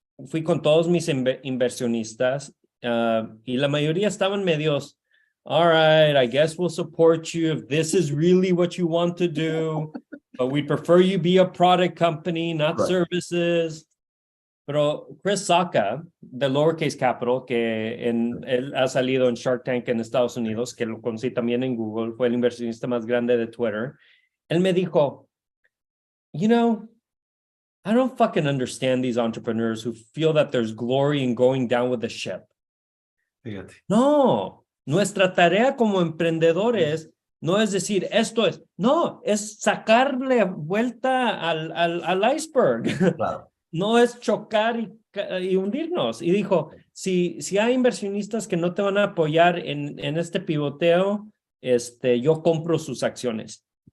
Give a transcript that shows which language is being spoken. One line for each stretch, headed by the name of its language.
Spanish: Fui con todos mis inversionistas y la mayoría estaban medios,
English: all right, I guess we'll support you if this is really what you want to do, but we prefer you be a product company, not services.
Spanish: Pero Chris Sacca, de Lowercase Capital, él ha salido en Shark Tank en Estados Unidos, que lo conocí también en Google, fue el inversionista más grande de Twitter. Él me dijo,
English: you know, I don't fucking understand these entrepreneurs who feel that there's glory in going down with the ship.
Spanish: Fíjate. No, nuestra tarea como emprendedores no es decir esto es, no, es sacarle vuelta al iceberg. Claro. No es chocar y hundirnos. Y dijo, si hay inversionistas que no te van a apoyar en este pivoteo, yo compro sus acciones.